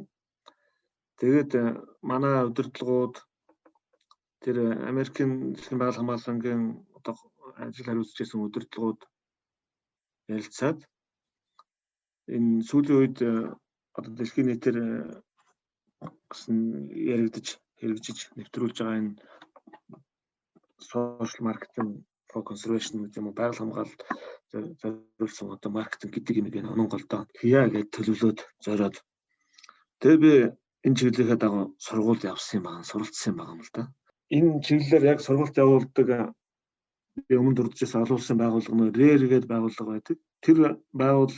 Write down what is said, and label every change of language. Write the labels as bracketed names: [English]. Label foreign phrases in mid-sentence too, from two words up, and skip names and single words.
[Mongolian] Тэгээд манай удирдлагууд тэр Америкийн дэлхийн байгууллага хамгаалсангийн одоо ажил хариуцж байсан удирдлагууд ярилцаад энэ сүүлийн үед одоо дэлхийн нийтээр гэсэн яригдж хэрэгжиж нэвтрүүлж байгаа энэ [English] social marketing for conservation [Mongolian] гэдэг юм уу байгаль хамгаалалт зориулсан одоо маркетинг гэдэг юм гээд онон голдоо хийя гэж төлөвлөд зориод тэгээ би энэ чиглэлийнхээ дагуу сургууль явсан юм байна, суралцсан юм байна л да. Энэ чиглэлээр яг сургуульд явуулдаг би өмнө дурдж байсан олон улсын байгууллага нь RARE гэдэг байгууллага байдаг.